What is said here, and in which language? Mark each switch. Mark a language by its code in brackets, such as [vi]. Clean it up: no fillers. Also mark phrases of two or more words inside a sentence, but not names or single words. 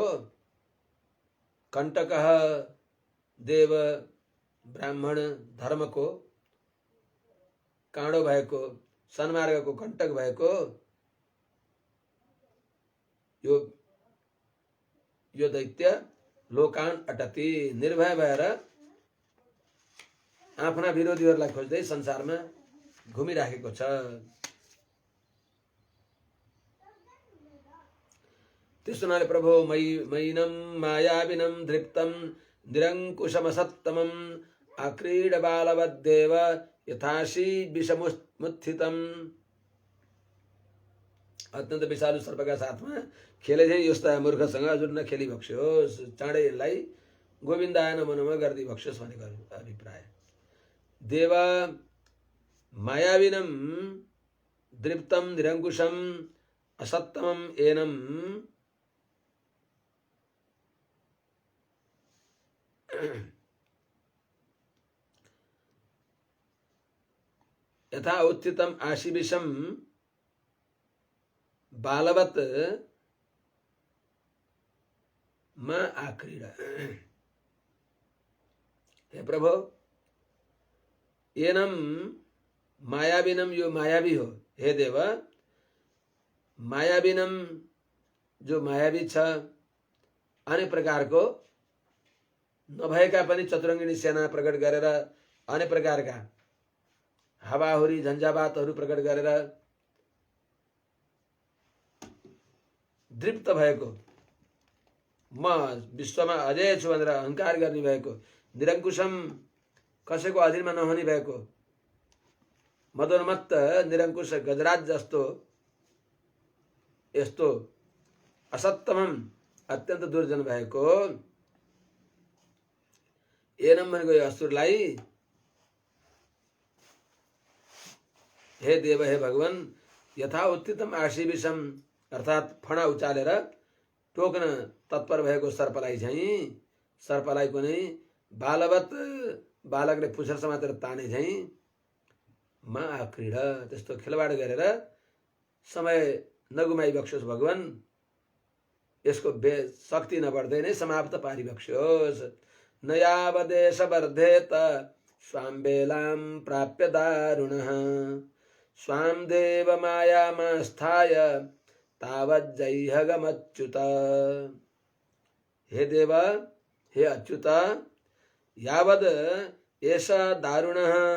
[ne] कण्टक देव ब्राह्मण धर्मको काँडो भएको, सन्मार्गको कण्टक भएको यो दैत्य [sa] लोकान अटति [ne] निर्भय भएर आफ्ना विरोधीहरूलाई खोज्दै संसारमा घुमिराखेको छ। त्यस हुनाले [sa] प्रभु मैनम मायाविनम धृप्तम निरङ्कुशमसत्तमम आक्रीड बालवद्देव यथाशी विषमुत्थितम। [ne] अत्यन्त विषालु सर्पका साथमा खेले चाहिँ यस्ता मूर्खसँग हजुर नखेली बक्स्योस्, चाँडै यसलाई [sa] गोविन्दाय नमो नमः [ne] गर्दै बक्स्योस् भनेको अभिप्राय। [sa] देव मायाविनं दृप्तं निरङ्कुशं असत्तमं एनं यथा उत्थितम आशिविषम बालवत म आक्रीडा। [ne] हे प्रभु, [sa] एनम मायाविनम, [ne] यो मायावी हो। हे देव, मायाविनम जो मायावी छ, अनेक प्रकारको नभएका पनि चतुरङ्गिनी सेना प्रकट गरेर, अनेक प्रकारका हावाहुरी झन्झावातहरू प्रकट गरेर दृप्त भएको, म विश्वमा अजय छु भनेर अहंकार गर्ने भएको, निरङ्कुशम कसैको अधीनमा नहुने भएको, मदोन्मत्त निरङ्कुश गजराज जस्तो यस्तो असत्तमम अत्यन्त दुर्जन भएको एनम भनेको यो असुरलाई हे देव, हे भगवान, [sa] यथा उत्थितम आशिविषम [ne] अर्थात् फणा उचालेर टोक्न तत्पर भएको सर्पलाई झैँ, सर्पलाई कुनै बालवत बालकले पुच्छर समातेर ताने झैँ [sa] म आक्रीड, [ne] त्यस्तो खेलवाड गरेर समय नगुमाई बक्स्योस् भगवान, यसको शक्ति नबढ्दै नै समाप्त पारिबक्स्योस्। [sa] न यावदेश वर्धेत स्वां बेलां प्राप्य दारुणः स्वां देव मायामास्थाय तावज्जैहगमच्युत। हे देव, हे अच्युत, यावद एष दारुणः